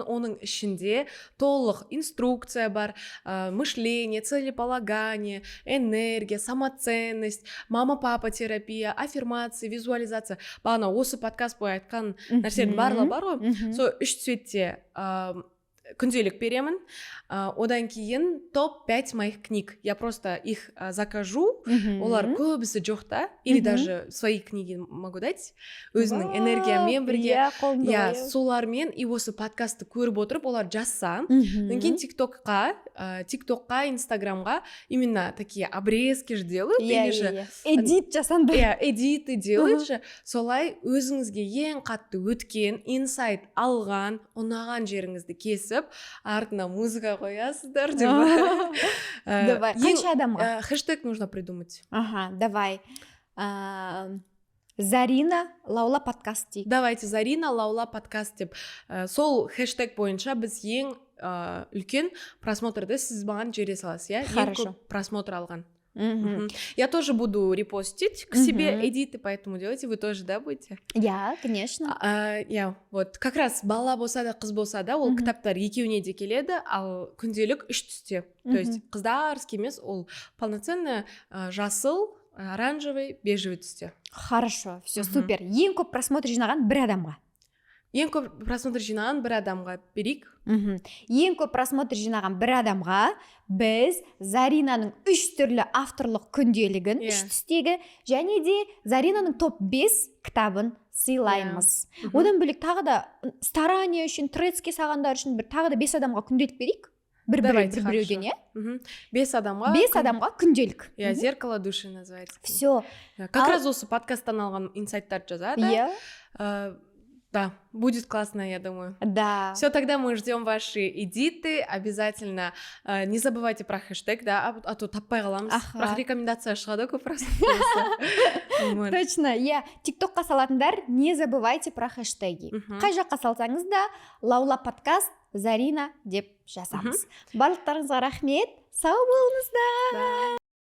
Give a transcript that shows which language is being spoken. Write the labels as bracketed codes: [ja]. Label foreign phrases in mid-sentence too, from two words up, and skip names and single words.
[kk] Оның ішінде толық инструкция бар, [ru] мышление, целеполагание, энергия, самоценность, мама-папа терапия, аффирмация, визуализация. [kk] Бағана осы подкаст бойы айтқан нәрселердің барлығы бар ғой. Сол 3 цветте күнделік беремін. Одан кейін топ-5 [ru] моих книг. Я просто их закажу. [kk] Олар көбісі жоқ та. [ru] Или даже свои книги могу дать. [kk] Өзінің энергиямен бірге. Солармен и осы подкастты көріп отырып, олар жазса. Одан кейін [ru] ТикТокқа, Инстаграмға именно такие обрезки же делают. Или же [kk] эдит жасанды. [ru] Эдиты делают же. [kk] Солай өзіңізге ең қатты өткен, инсайт алған, ұнаған жеріңізді кесіп, артына музыка қоясыздар деп. Давай, қанша адамға? [ru] Хэштег нужно придумать. Давай. [kk] Зарина Лаула подкаст дейік. Давайте, Зарина Лаула подкаст деп. Сол хэштег бойынша біз ең үлкен просмотрды сіз маған жібере саласыз, иә? Ең көп просмотр алған. [ru] Я тоже буду репостить к себе эдиты, поэтому делайте, вы тоже, да, будете? Я, конечно. Вот как раз [kk] бала болса да, қыз болса да, ол кітаптар екеуіне де келеді, ал күнделік 3 түсте. [ru] То есть [kk] қыздарский емес, ол полноценный жасыл, оранжевый, бежевый түсте. [ru] Хорошо, все, супер. [kk] Ең көп просмотр жинаған бір адамға. Ең көп просмотр жинаған бір адамға берейік. Ең көп просмотр жинаған бір адамға біз Заринаның 3 түрлі авторлық күнделігін, 3 түстегі, және де Заринаның топ-5 кітабын сыйлаймыз. Одан бөлек тағы да старание үшін, тредске сағандар үшін тағы да 5 адамға күнделік берейік. Біреуден, 5 адамға күнделік. [ru] Зеркало души называется. Все. Как раз [kk] осы подкасттан алған инсайттарды жазады. [ru] Да, будет классно, я думаю. Да. Все, тогда мы ждем ваши эдиты. Обязательно не забывайте про хэштег, да, а то [kk] таппай қаламыз. Бірақ рекомендация шығады көп просто. Точно, тиктокқа салатындар, [ru] не забывайте про хэштеги. [kk] Қай жаққа салсаңыз да, Лаула подкаст Зарина деп жазамыз. Барлықтарыңызға рахмет. Сау болыңыздар.